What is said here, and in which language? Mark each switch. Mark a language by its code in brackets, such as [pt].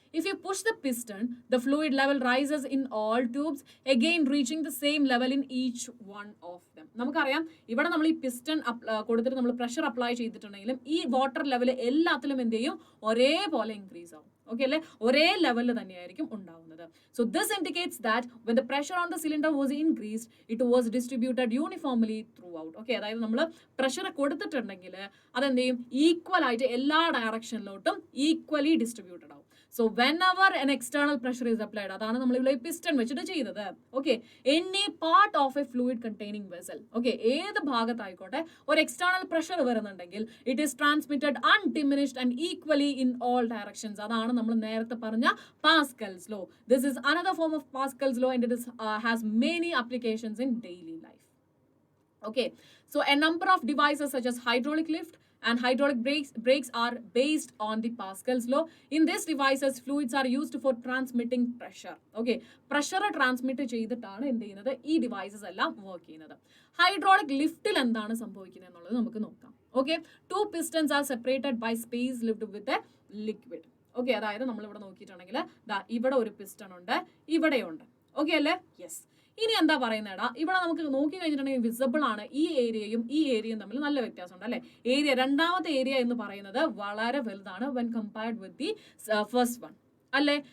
[en] If you push the piston, the fluid level rises in all tubes, again reaching the same level in each one of them. [ml] നമുക്കറിയാം, ഇവിടെ നമ്മൾ ഈ piston കൊടുത്തിട്ട് നമ്മൾ pressure apply ചെയ്തിട്ടുണ്ടെങ്കിലും ഈ water level എല്ലാത്തിലും എന്ത് ചെയ്യും, ഒരേപോലെ ഇൻക്രീസ് ആവും. ഓക്കെ അല്ലേ? ഒരേ ലെവലിൽ തന്നെയായിരിക്കും ഉണ്ടാവുന്നത്. [en] So this indicates that when the pressure on the cylinder was increased, it was distributed uniformly throughout. [ml] Okay, അതായത് നമ്മൾ പ്രഷർ കൊടുത്തിട്ടുണ്ടെങ്കിൽ അതെന്ത് ചെയ്യും, ഈക്വൽ ആയിട്ട് എല്ലാ ഡയറക്ഷനിലോട്ടും ഈക്വലി ഡിസ്ട്രിബ്യൂട്ടഡ് ആവും. [en] So whenever an external pressure is applied, [ml] അതാണ് നമ്മൾ ഇവിടെ പിസ്റ്റൺ വെച്ചിട്ട് ചെയ്തത്. [en] okay, any part of a fluid containing vessel, okay, [ml] ഏത് ഭാഗത്തായിക്കോട്ടെ ഒരു എക്സ്റ്റേണൽ പ്രഷർ വരുന്നുണ്ടെങ്കിൽ [en] it is transmitted undiminished and equally in all directions. [ml] അതാണ് നമ്മൾ നേരത്തെ പറഞ്ഞ Pascal's law. [en] This is another form of Pascal's law and it is has many applications in daily life. Okay, so a number of devices such as hydraulic lift and hydraulic brakes are based on the Pascal's law. In these devices, fluids are used for transmitting pressure. [ml] Okay, pressure transmit ചെയ്തിട്ടാണ് എന്ത് ചെയ്യുന്നത്, ഈ devices എല്ലാം work ചെയ്യുന്നത്. Hydraulic ലിഫ്റ്റിൽ എന്താണ് സംഭവിക്കുന്നത് എന്നുള്ളത് നമുക്ക് നോക്കാം. Okay, [en] 2 pistons are separated by space left with a liquid. [ml] Okay, അതായത് നമ്മൾ ഇവിടെ നോക്കിയിട്ടുണ്ടെങ്കിൽ ഇവിടെ ഒരു പിസ്റ്റൺ ഉണ്ട്, ഇവിടെയുണ്ട്. ഓക്കെ അല്ലേ? യെസ്. ഇനി എന്താ പറയുന്നേടാ, ഇവിടെ നമുക്ക് നോക്കി കഴിഞ്ഞിട്ടുണ്ടെങ്കിൽ വിസിബിൾ ആണ് ഈ ഏരിയയും ഈ ഏരിയയും തമ്മിൽ നല്ല വ്യത്യാസമുണ്ട് അല്ലെ? ഏരിയ, രണ്ടാമത്തെ ഏരിയ എന്ന് പറയുന്നത് വളരെ വലുതാണ് [en] when compared with the first one [ml] അല്ലേ?